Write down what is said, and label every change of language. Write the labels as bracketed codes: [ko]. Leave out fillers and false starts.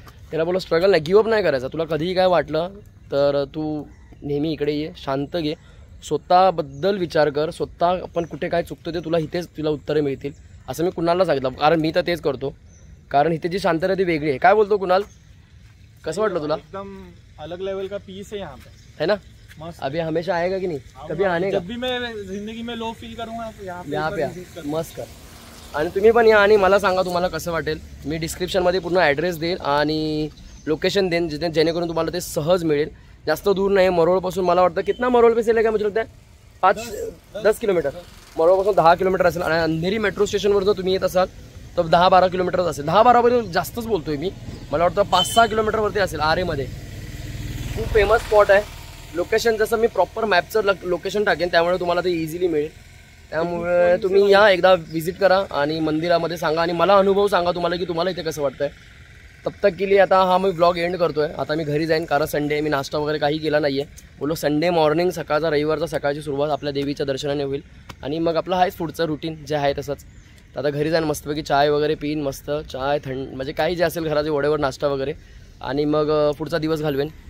[mr] त्याला बोलो स्ट्रगल नाही, गिवअप नाही करायचा. तुला कधीही काय वाटलं तर तू नेहमी इकडे ये, शांत घे, स्वतःबद्दल विचार कर, स्वतः आपण कुठे काय चुकतो ते तुला उत्तरे मिळतील, असं मी कुणालला सांगितलं. कारण मी तर तेच करतो. कारण इथे जी शांतता ती वेगळी आहे. काय बोलतो कुणाल, कसं वाटलं तुला? [hi] एकदम अलग लेवल का पीस है यहाँ पे, है ना? मस्त. अभी हमेशा आएगा कि नहीं, कभी आने का? जब भी मैं जिंदगी में लो फील करूँगा तो यहाँ पे मस्त कर. [mr] आणि तुम्ही पण या आणि मला सांगा तुम्हाला कसं वाटेल. मी डिस्क्रिप्शनमध्ये पूर्ण ॲड्रेस देईल आणि लोकेशन देईन, जेणेकरून तुम्हाला ते सहज मिळेल. जास्त दूर नाही, मरोळपासून मला वाटतं [hi] कितना मरोळ पे चलेगा मुझे लगता है 5-10 किलोमीटर. [mr] मरोळपासून 10 किलोमीटर असेल. आणि अंधेरी मेट्रो स्टेशनवर जर तुम्ही येत असाल तर 10-12 किलोमीटरच असेल. 10-12 जास्तच बोलतोय मी, मला वाटतं 5-6 किलोमीटरवरती असेल. आरेमध्ये खूप फेमस स्पॉट आहे. लोकेशन जसं मी प्रॉपर मॅपचं लोकेशन टाकेन, त्यामुळे तुम्हाला ते इझिली मिळेल. त्यामुळे तुम्ही या, एकदा व्हिजिट करा आणि मंदिरामध्ये सांगा आणि मला अनुभव सांगा तुम्हाला की तुम्हाला इथे कसं वाटतंय. [hi] तब तक के लिए [mr] आता हा मी ब्लॉग एंड करतोय. आता मी घरी जाईन, कारण संडे, मी नाश्ता वगैरे काही केला नाही आहे. बोलो संडे मॉर्निंग, सकाळचा रविवारचा सकाळची सुरुवात आपल्या देवीच्या दर्शनाने होईल आणि मग आपलं आहेच पुढचं रुटीन जे आहे तसंच. तर आता घरी जाईन, मस्तपैकी चाय वगैरे पिईन, मस्त चाय थंड म्हणजे काही जे असेल घराचे वडेवर नाश्ता वगैरे, आणि मग पुढचा दिवस घालवेन.